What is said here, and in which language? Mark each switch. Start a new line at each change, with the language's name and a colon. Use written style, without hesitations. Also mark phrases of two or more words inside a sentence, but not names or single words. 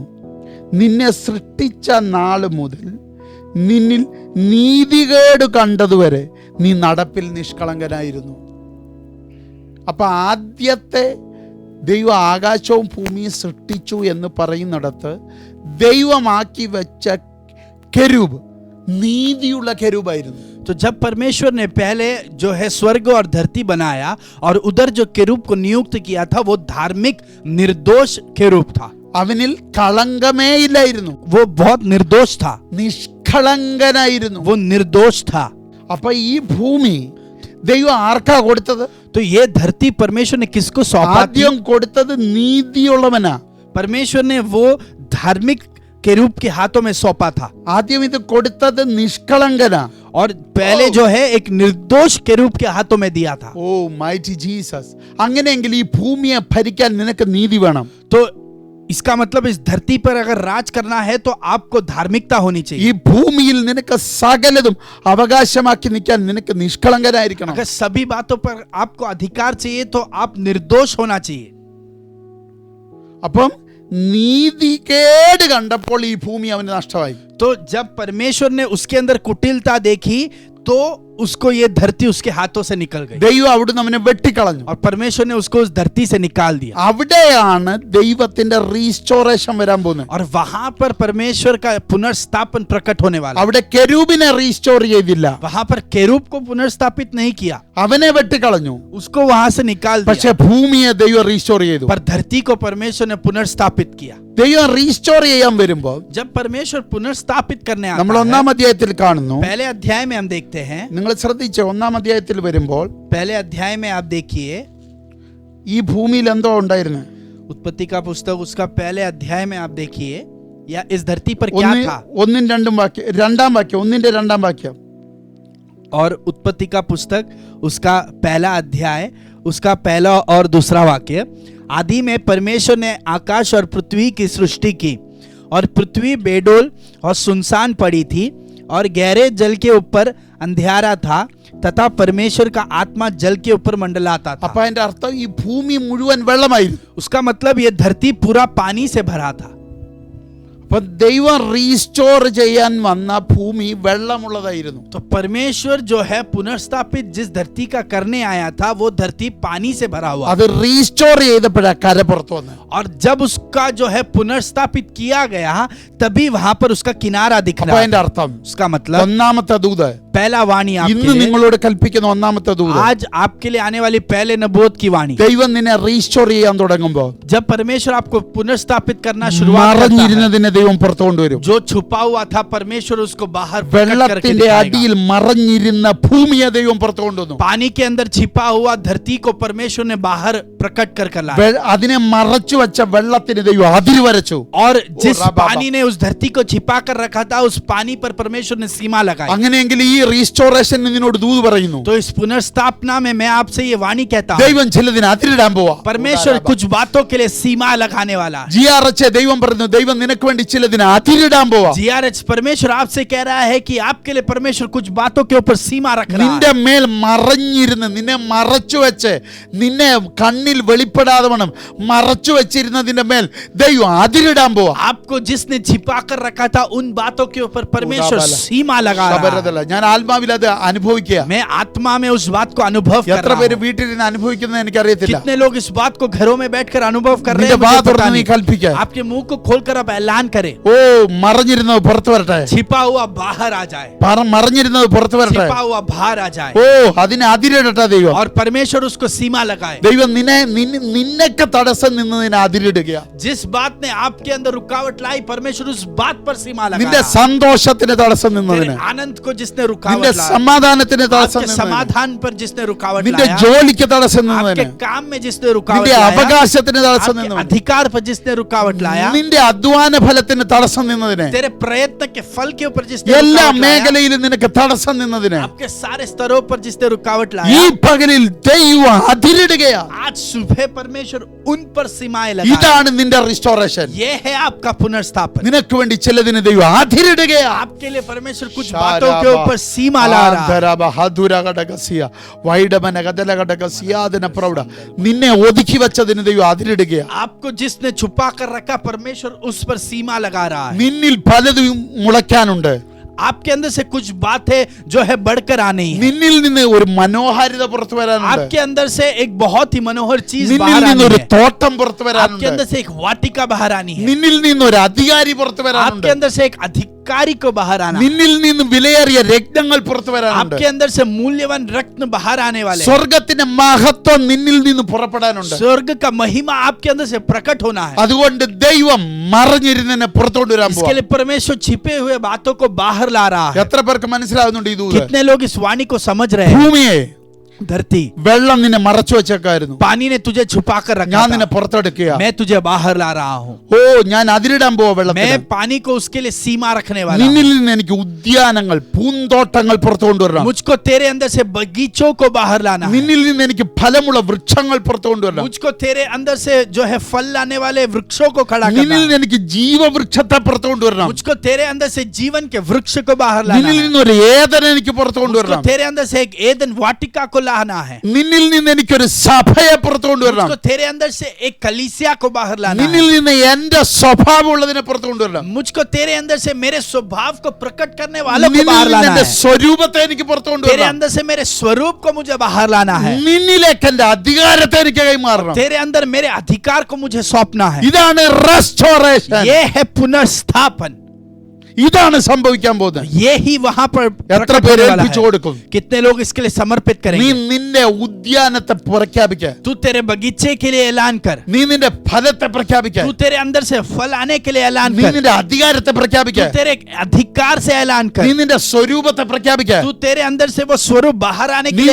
Malayalam: നിന്നെ സൃഷ്ടിച്ച നാൾ മുതൽ നിന്നിൽ നീതികേട് കണ്ടതുവരെ നീ നടപ്പിൽ നിഷ്കളങ്കനായിരുന്നു. അപ്പൊ ആദ്യത്തെ ദൈവം ആകാശവും ഭൂമിയും സൃഷ്ടിച്ചു എന്ന് പറയുന്നിടത്ത് ദൈവമാക്കി വെച്ച കെരൂബ് നീതിയുള്ള കെരൂബായിരുന്നു.
Hindi: तो जब परमेश्वर ने पहले जो है स्वर्ग और धरती बनाया और उधर जो केरूब को नियुक्त किया था वो धार्मिक निर्दोष केरूब था।
Malayalam: അവനിൽ കളങ്കമേ ഇല്ലായിരുന്നു.
Hindi: वो बहुत निर्दोष था,
Malayalam: നിഷ്കളങ്കനായിരുന്നു.
Hindi: वो निर्दोष था।
Malayalam: അപ്പൊ ഈ ഭൂമി ദൈവം ആർക്കാ കൊടുത്തത്?
Hindi: तो ये धरती परमेश्वर ने किसको सौंपा थी?
Malayalam: ആദ്യം കൊടുത്തത് നീതിയുള്ളവനാ.
Hindi: परमेश्वर ने वो धार्मिक केरूब के हाथों में सौंपा था,
Malayalam: ആദ്യം ഇത് കൊടുത്തത് നിഷ്കളങ്കനാ.
Hindi: और पहले जो है एक निर्दोष केरूब के हाथों में दिया था।
Malayalam: ഓ
English: mighty Jesus.
Malayalam: അങ്ങനെയെങ്കിൽ ഈ ഭൂമിയെ ഭരിക്കാൻ നിനക്ക് നീതി വേണം.
Hindi: तो इसका मतलब इस धरती पर अगर राज करना है तो आपको धार्मिकता होनी
Malayalam: ഈ
Hindi: चाहिए।
Malayalam: ഭൂമിയിൽ നിനക്ക് സകലതും അവകാശമാക്കി നിൽക്കാൻ നിനക്ക് നിഷ്കളങ്കനായിരിക്കണം.
Hindi: अगर सभी बातों पर आपको अधिकार चाहिए तो आप निर्दोष होना चाहिए।
Malayalam: അപ്പം നീതികേട് കണ്ടപ്പോൾ ഈ ഭൂമി അവന് നഷ്ടമായി.
Hindi: तो जब परमेश्वर ने उसके अंदर कुटिलता देखी तो उसको ये धरती उसके हाथों से निकल गई
Malayalam: ദൈവം അവിടുന്ന് അവനെ വെട്ടിക്കളഞ്ഞു.
Hindi: और परमेश्वर ने उसको उस धरती से निकाल दिया
Malayalam: അവിടെയാണ് ദൈവത്തിന്റെ റീസ്റ്റോറേഷൻ വരാൻ പോകുന്നത്.
Hindi: और वहां पर परमेश्वर का पुनर्स्थापन प्रकट होने वाला है।
Malayalam: അവിടെ കെരൂബിനെ റീസ്റ്റോർ ചെയ്തില്ല,
Hindi: वहां पर केरूब को पुनर्स्थापित नहीं किया,
Malayalam: അവനെ വെട്ടിക്കളഞ്ഞു.
Hindi: उसको वहां से निकाल
Malayalam: പക്ഷെ
Hindi: दिया,
Malayalam: ഭൂമിയെ ദൈവം റീസ്റ്റോർ ചെയ്തു.
Hindi: पर धरती को परमेश्वर ने पुनर्स्थापित किया।
Malayalam: ദൈവം റീസ്റ്റോർ ചെയ്യാൻ വരുമ്പോൾ
Hindi: जब परमेश्वर पुनर्स्थापित करने
Malayalam: നമ്മൾ
Hindi: आता
Malayalam: ഒന്നാം
Hindi: है,
Malayalam: അധ്യായത്തിൽ കാണുന്നു.
Hindi: पहले अध्याय में हम देखते हैं,
Malayalam: നിങ്ങൾ ശ്രദ്ധിച്ച് ഒന്നാം അധ്യായത്തിൽ വരുമ്പോൾ
Hindi: पहले अध्याय में आप देखिए
Malayalam: ഈ ഭൂമിയിൽ എന്തോ ഉണ്ടായിരുന്നു.
Hindi: उत्पत्ति का पुस्तक उसका पहले अध्याय में आप देखिए या इस धरती पर क्या था।
Malayalam: ഒന്നും രണ്ടും വാക്യം, രണ്ടാം വാക്യം, ഒന്നിന്റെ രണ്ടാം വാക്യം.
Hindi: और उत्पत्ति का पुस्तक उसका पहला अध्याय उसका पहला और दूसरा वाक्य, आदि में परमेश्वर ने आकाश और पृथ्वी की सृष्टि की और पृथ्वी बेडोल और सुनसान पड़ी थी और गहरे जल के ऊपर अंधियारा था तथा परमेश्वर का आत्मा जल के ऊपर मंडलाता था।
Malayalam: അപ്പൊ അതിന്റെ അർത്ഥം ഈ ഭൂമി മുഴുവൻ വെള്ളമായിരുന്നു.
Hindi: उसका मतलब ये धरती पूरा पानी से भरा था।
Malayalam: അപ്പൊ ദൈവം റീസ്റ്റോർ ചെയ്യാൻ വന്ന ഭൂമി വെള്ളമുള്ളതായിരുന്നു.
Hindi: तो परमेश्वर जो है पुनर्स्थापित जिस धरती का करने आया था वो धरती पानी से भरा हुआ,
Malayalam: അത് റീസ്റ്റോർ ചെയ്തപ്പോഴാ കര പുറത്തു വന്നത്.
Hindi: और जब उसका जो है पुनर्स्थापित किया गया तभी वहां पर उसका किनारा दिख
Malayalam: അപ്പൊ
Hindi: रहा है।
Malayalam: അതിന്റെ അർത്ഥം
Hindi: उसका मतलब
Malayalam: ഒന്നാമത്തെ ദൂത്,
Hindi: पहला वाणी
Malayalam: ഇന്ന്
Hindi: आपके लिए,
Malayalam: നിങ്ങളോട് കൽപ്പിക്കുന്ന ഒന്നാമത്തെ ദൂത്,
Hindi: आज आपके लिए आने वाली पहले नबूवत की वाणी।
Malayalam: ദൈവം നിന്നെ റീസ്റ്റോർ ചെയ്യാൻ തുടങ്ങുമ്പോ
Hindi: जब परमेश्वर आपको पुनर्स्थापित करना शुरुआत करता है,
Malayalam: മറഞ്ഞിരുന്നതിനെ ദൈവം പുറത്തു കൊണ്ടുവരും.
Hindi: जो छुपा हुआ था परमेश्वर उसको बाहर प्रकट करके
Malayalam: വെള്ളത്തിന്റെ
Hindi: दिखाएगा।
Malayalam: അടിയിൽ മറഞ്ഞിരുന്ന ഭൂമിയെ ദൈവം പുറത്തു കൊണ്ടുവന്നു.
Hindi: पानी के अंदर छिपा हुआ धरती को परमेश्वर ने बाहर प्रकट कर लाया,
Malayalam: അതിനെ മറച്ചു വെച്ച വെള്ളത്തിന് ദൈവം അതിര് വരച്ചു.
Hindi: और जिस राबा। पानी ने उस धरती को छिपा कर रखा था उस पानी पर परमेश्वर ने सीमा लगाई।
Malayalam: അങ്ങനെയെങ്കിൽ ഈ റീസ്റ്റോറേഷൻ നിന്നോട് ദൂത് പറയുന്നു.
Hindi: तो इस पुनर्स्थापना में मैं आपसे ये वाणी कहता हूँ,
Malayalam: ദൈവം ചിലതിന് അതിരിടാൻ പോവാ.
Hindi: परमेश्वर कुछ बातों के लिए सीमा लगाने वाला है।
Malayalam: GRH ദൈവം പറഞ്ഞു, ദൈവം നിനക്ക് വേണ്ടി ചിലതിന് അതിരിടാൻ പോവാ.
Hindi: GRH परमेश्वर आपसे कह रहा है कि आपके लिए परमेश्वर कुछ बातों के ऊपर सीमा रख रहा
Malayalam: നിന്റെ
Hindi: है।
Malayalam: മേൽ മറഞ്ഞിരുന്ന് നിന്നെ മറച്ചു വെച്ച് നിന്നെ കണ്ണിൽ വെളിപ്പെടാതെ വണ്ണം മറച്ചു വെച്ചിരുന്നതിന്റെ മേൽ ദൈവം അതിരിടാൻ പോവാ.
Hindi: आपको जिसने छिपा कर रखा था उन बातों के ऊपर परमेश्वर सीमा लगा रहा है।
Malayalam: ശബരതല്ല, ഞാൻ ആത്മാവിൽ അത് അനുഭവിക്കുക.
Hindi: मैं आत्मा में उस बात को अनुभव कर
Malayalam: എത്ര
Hindi: रहा
Malayalam: പേര്
Hindi: हूं।
Malayalam: വീട്ടിൽ നിന്ന് അനുഭവിക്കുന്നത് എനിക്കറിയത്തില്ല.
Hindi: कितने लोग इस बात को घरों में बैठकर अनुभव कर रहे
Malayalam: നിന്റെ
Hindi: हैं
Malayalam: വാ
Hindi: मुझे पता
Malayalam: തുറന്ന് നീ
Hindi: नहीं।
Malayalam: കൽപ്പിക്കുക.
Hindi: आपके मुंह को खोलकर आप ऐलान करें,
Malayalam: ഓ മറഞ്ഞിരുന്നത് പുറത്തു വരട്ടെ.
Hindi: छिपा हुआ बाहर आ जाए,
Malayalam: മറഞ്ഞിരുന്നത് പുറത്തു വരട്ടെ.
Hindi: छिपा हुआ बाहर आ जाए,
Malayalam: ഓ അതിനെ അതിരിടട്ടെ ദൈവം.
Hindi: और परमेश्वर उसको सीमा लगाए।
Malayalam: ദൈവം നിന്നൊക്കെ തടസ്സം നിന്നതിനെ അതിരിടുക.
Hindi: जिस बात ने आपके अंदर रुकावट लाई परमेश्वर उस बात पर सीमा
Malayalam: നിന്റെ
Hindi: लगाया।
Malayalam: സന്തോഷത്തിന് തടസ്സം
Hindi: तेरे
Malayalam: നിന്നതിന്,
Hindi: आनंद को जिसने
Malayalam: നിന്റെ
Hindi: रुकावट लाई,
Malayalam: സമാധാനത്തിന് തടസ്സം
Hindi: आपके
Malayalam: നിന്നതിന്,
Hindi: समाधान पर जिसने रुकावट
Malayalam: നിന്റെ
Hindi: लाया,
Malayalam: ജോലിക്ക് തടസ്സം
Hindi: आपके
Malayalam: നിന്നതിന്,
Hindi: काम में जिसने रुकावट
Malayalam: നിന്റെ
Hindi: लाया,
Malayalam: അവകാശത്തിന് തടസ്സം
Hindi: आपके
Malayalam: നിന്നതിന്,
Hindi: अधिकार पर जिसने रुकावट लाया,
Malayalam: നിന്റെ അധ്വാന ഫലത്തിന് തടസ്സം നിന്നതിന്,
Hindi: तेरे प्रयत्न के फल के ऊपर जिसने
Malayalam: എല്ലാ
Hindi: रुकावट लाया,
Malayalam: മേഖലയിലും നിനക്ക് തടസ്സം നിന്നതിന്
Hindi: आपके सारे स्तरों पर जिसने रुकावट
Malayalam: ഈ
Hindi: लाया,
Malayalam: പകലിൽ ദൈവം അതിരിടുകയാ.
Hindi: आज सुबह परमेश्वर उन पर सीमाएं लगाए।
Malayalam: ഇതാണ് നിന്റെ റിസ്റ്റോറേഷൻ.
Hindi: ये है आपका पुनर्स्थापन।
Malayalam: നിനക്ക് വേണ്ടി ചിലതിന് ദൈവം അതിരിടുകയാ.
Hindi: आपके लिए परमेश्वर कुछ बातों के ऊपर सीमा ला रहा है।
Malayalam: നിന്നെ ഒതുക്കി വെച്ചതിന് ദൈവം അതിരിടുകയാ.
Hindi: आपको जिसने छुपा कर रखा परमेश्वर उस पर सीमा लगा रहा है।
Malayalam: നിന്നിൽ പലതും മുളയ്ക്കാനുണ്ട്.
Hindi: आपके अंदर से कुछ बातें जो है बढ़कर आनी है।
Malayalam: നിന്നിൽ നിന്ന് ഒരു മനോഹാരിത പുറത്തു വരാനുണ്ട്.
Hindi: आपके अंदर से एक बहुत ही मनोहर चीज
Malayalam: നിന്നിൽ
Hindi: बाहर आनी
Malayalam: നിന്നൊരു
Hindi: है।
Malayalam: തോട്ടം പുറത്തു
Hindi: आपके
Malayalam: വരാനുണ്ട്.
Hindi: अंदर से एक वाटिका बाहर आनी है।
Malayalam: നിന്നിൽ നിന്നൊരു അധികാരി പുറത്തു വരാനുണ്ട്.
Hindi: आपके अंदर से एक अधिकारी को बाहर आना है।
Malayalam: നിന്നിൽ നിന്ന് വിലയേറിയ രത്നങ്ങൾ പുറത്തു വരാനുണ്ട്.
Hindi: आपके अंदर से मूल्यवान रत्न बाहर आने वाले हैं।
Malayalam: സ്വർഗത്തിന്റെ മഹത്വം നിന്നിൽ നിന്ന് പുറപ്പെടാനുണ്ട്.
Hindi: स्वर्ग का महिमा आपके अंदर से प्रकट होना है।
Malayalam: അതുകൊണ്ട് ദൈവം മറഞ്ഞിരുന്നതിനെ പുറത്തോട്ട് വരാൻ
Hindi: इसके
Malayalam: പോവാ.
Hindi: लिए परमेश्वर छिपे हुए बातों को बाहर ला रहा है।
Malayalam: എത്ര പേർക്ക് മനസ്സിലാവുന്നുണ്ട് ഈ ദൂത്?
Hindi: कितने लोग इस वाणी को समझ रहे हैं?
Malayalam: ഭൂമിയെ
Hindi: धरती,
Malayalam: വെള്ളം നിന്നെ മറച്ചു വെച്ചേക്കായിരുന്നു.
Hindi: पानी ने तुझे छुपा कर रखा
Malayalam: ഞാൻ
Hindi: था,
Malayalam: നിന്നെ പുറത്തെടുക്കുക.
Hindi: मैं तुझे बाहर ला रहा हूँ।
Malayalam: ഓ ഞാൻ അതിരിടാൻ പോവാ വെള്ളത്തിൽ.
Hindi: मैं पानी को उसके लिए सीमा रखने वाला हूँ।
Malayalam: നിന്നിൽ നിന്ന് എനിക്ക് ഉദ്യാനങ്ങൾ പൂന്തോട്ടങ്ങൾ പുറത്തു കൊണ്ടുവരണം.
Hindi: मुझको तेरे अंदर से बगीचों को बाहर लाना है।
Malayalam: നിന്നിൽ നിന്ന് എനിക്ക് ഫലമുള്ള വൃക്ഷങ്ങൾ പുറത്തു കൊണ്ടുവരണം.
Hindi: मुझको तेरे अंदर से जो है फल लाने वाले वृक्षों को खड़ा करना
Malayalam: നിന്നിൽ
Hindi: है।
Malayalam: നിന്ന് എനിക്ക് ജീവവൃക്ഷത്തെ പുറത്തു കൊണ്ടുവരണം.
Hindi: मुझको तेरे अंदर से जीवन के वृक्ष को बाहर लाना
Malayalam: നിന്നിൽ
Hindi: है।
Malayalam: നിന്നൊരു ഏദൻ എനിക്ക് പുറത്തു
Hindi: मुझको
Malayalam: കൊണ്ടുവരണം.
Hindi: तेरे अंदर से एक एदन वाटिका को लाना है,
Malayalam: നിന്നിൽ നിന്ന് എനിക്കൊരു സഭയെ പുറത്തു കൊണ്ടുവരണം,
Hindi: मुझको तेरे अंदर से एक कलीसिया को बाहर लाना
Malayalam: നിന്നിൽ
Hindi: है,
Malayalam: നിന്ന് എന്റെ സ്വഭാവം ഉള്ളതിനെ പുറത്തു കൊണ്ടുവരണം,
Hindi: मुझको तेरे अंदर से मेरे स्वभाव को प्रकट करने वालों को
Malayalam: നിന്നിൽ
Hindi: बाहर
Malayalam: നിന്ന്
Hindi: लाना
Malayalam: എന്റെ
Hindi: है,
Malayalam: സ്വരൂപത്തെ എനിക്ക് പുറത്തു
Hindi: तेरे
Malayalam: കൊണ്ടുവരണം,
Hindi: अंदर से मेरे स्वरूप को मुझे बाहर लाना है,
Malayalam: നിന്നിലേക്ക് എന്റെ അധികാരത്തെ എനിക്ക് കൈമാറണം.
Hindi: तेरे अंदर मेरे अधिकार को मुझे सौंपना है.
Malayalam: ഇതാണ് റെസ്റ്റോറേഷൻ,
Hindi: ये है पुनर्स्थापन,
Malayalam: ഇതാണ് സംഭവിക്കാൻ പോകുന്നത്.
Hindi: ये ही वहां पर
Malayalam: എത്ര
Hindi: प्रकट
Malayalam: പേര്
Hindi: होने वाला
Malayalam: ഏൽപ്പിച്ചു
Hindi: है.
Malayalam: കൊടുക്കും?
Hindi: कितने लोग इसके लिए समर्पित
Malayalam: നീ
Hindi: करेंगे?
Malayalam: നിന്റെ ഉദ്യാനത്തെ പ്രഖ്യാപിക്ക,
Hindi: तू तेरे बगीचे के लिए ऐलान कर,
Malayalam: നീ നിന്റെ ഫലത്തെ പ്രഖ്യാപിക്ക,
Hindi: तू तेरे अंदर से फल आने के लिए ऐलान
Malayalam: നീ
Hindi: कर,
Malayalam: നിന്റെ അധികാരത്തെ പ്രഖ്യാപിക്ക,
Hindi: तू तेरे अधिकार से ऐलान
Malayalam: നീ
Hindi: कर,
Malayalam: നിന്റെ സ്വരൂപത്തെ പ്രഖ്യാപിക്ക,
Hindi: तू तेरे अंदर से वो स्वरूप बाहर आने
Malayalam: നീ